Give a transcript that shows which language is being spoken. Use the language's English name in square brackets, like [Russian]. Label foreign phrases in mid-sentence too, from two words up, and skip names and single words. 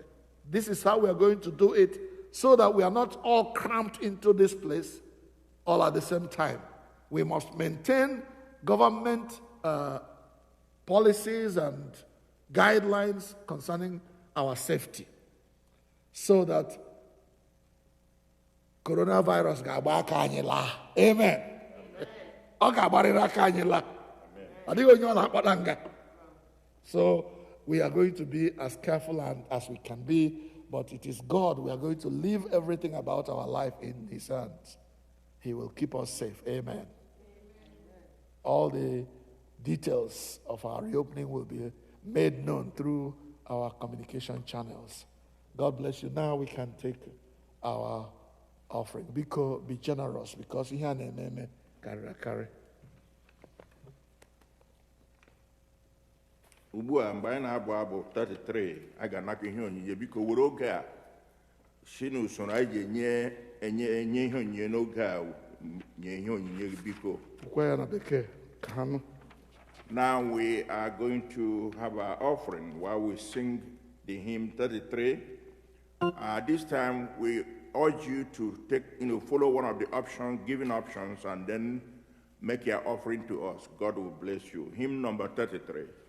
[English] This is how we are going to do it, so that we are not all cramped into this place all at the same time. We must maintain government policies and guidelines concerning our safety, so that coronavirus [Igbo] ga-agba aka anyị laa. [English] Amen. [Igbo] Ọ ga-agbarịrị aka anyị laa. Ọ dịghị onye ọ na-akpata nga. [English] So we are going to be as careful and as we can be, but it is God. We are going to leave everything about our life in His hands. He will keep us safe. Amen. All the details of our reopening will be made known through our communication channels. God bless you. Now we can take our offering. Be generous, because [Igbo] ihe a na-eme karịrị. Ugbu a mgbe anyị na-abụ abụ 33 a ga-anakọ ihe onyinye. Biko were oge a si n'usoro anyị ga-enye ihe onyinye n'oge a nye ihe onyinye biko. Kwa ya na bekee ka ha nụ. [English] Now we are going to have our offering while we sing the hymn 33. This time we urge you to follow one of the options, giving options, and then make your offering to us. God will bless you. Hymn number 33.